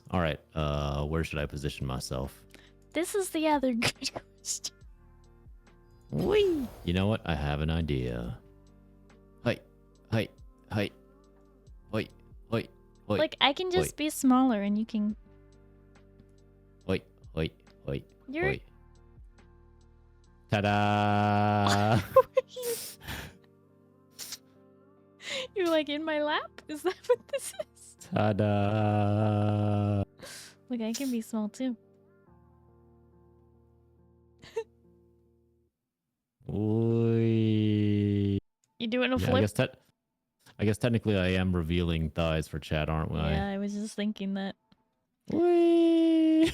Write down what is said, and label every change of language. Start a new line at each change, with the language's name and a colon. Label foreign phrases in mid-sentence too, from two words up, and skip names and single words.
English: All right, where should I position myself? This is the other good question. Whee! You know what? I have an idea. Hi, hi, hi, hi, hi, hi. Like, I can just be smaller and you can... Hi, hi, hi, You're... hi. Ta-da! You're like in my lap? Is that what this is? Ta-da! Like, I can be small too. Oy. You doing a Yeah, flip? I guess technically I am revealing thighs for chat, aren't I? Yeah, I was just thinking that. Whee!